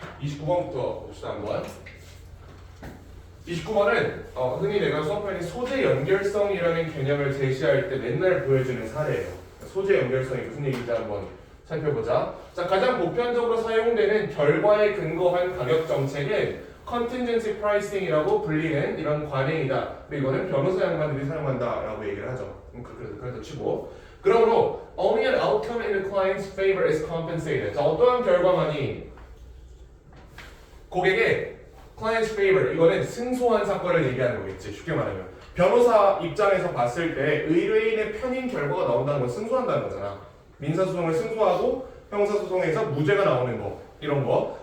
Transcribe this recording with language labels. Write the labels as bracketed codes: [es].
[ko] 29번부터 봅시다 한번. 29번은 흔히 내가 수업하는 소재 연결성이라는 개념을 제시할 때 맨날 보여주는 사례예요. 소재 연결성이 무슨 얘기인지 한번 살펴보자. 자, 가장 보편적으로 사용되는 결과에 근거한 가격 정책은 contingency pricing이라고 불리는 이런 관행이다. 그리고 이거는 변호사 양반들이 사용한다라고 얘기를 하죠. 그래서 치고. 그러므로 [en] only an outcome in the client's favor is compensated. [ko] 자, 어떠한 결과만이 고객의 client's favor, 이거는 승소한 사건을 얘기하는 거겠지. 쉽게 말하면 변호사 입장에서 봤을 때 의뢰인의 편인 결과가 나온다는 건 승소한다는 거잖아. 민사소송을 승소하고 형사소송에서 무죄가 나오는 거, 이런 거.